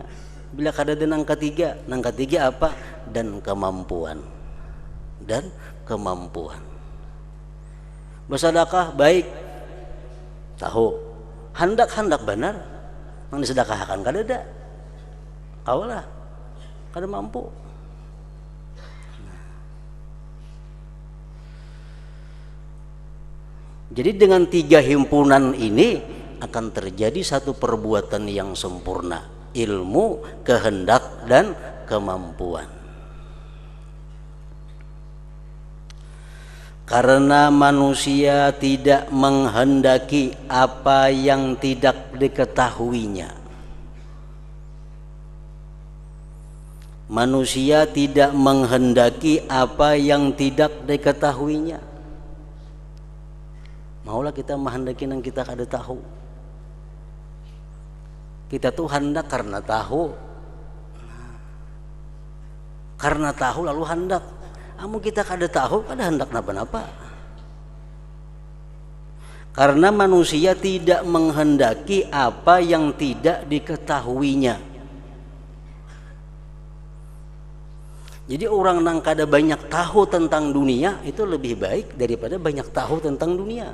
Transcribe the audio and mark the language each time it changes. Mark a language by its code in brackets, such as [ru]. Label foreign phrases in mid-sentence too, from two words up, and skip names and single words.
[bjn] Bila kada ada nang ketiga apa? [id] Dan kemampuan. Dan kemampuan. [bjn] Bersedekah baik, tahu, Handak benar mang disedekahkan kadeda kaulah kada mampu. [id] Jadi dengan 3 himpunan ini akan terjadi satu perbuatan yang sempurna, ilmu, kehendak, dan kemampuan. Karena manusia tidak menghendaki apa yang tidak diketahuinya. Manusia tidak menghendaki apa yang tidak diketahuinya. [bjn] Maulah kita menghendaki yang kita kada tahu. Kita tuh hendak karena tahu. Karena tahu lalu hendak. Amun kita kada tahu kada hendak napa-napa. [id] Karena manusia tidak menghendaki apa yang tidak diketahuinya. Jadi orang yang kada banyak tahu tentang dunia itu lebih baik daripada banyak tahu tentang dunia.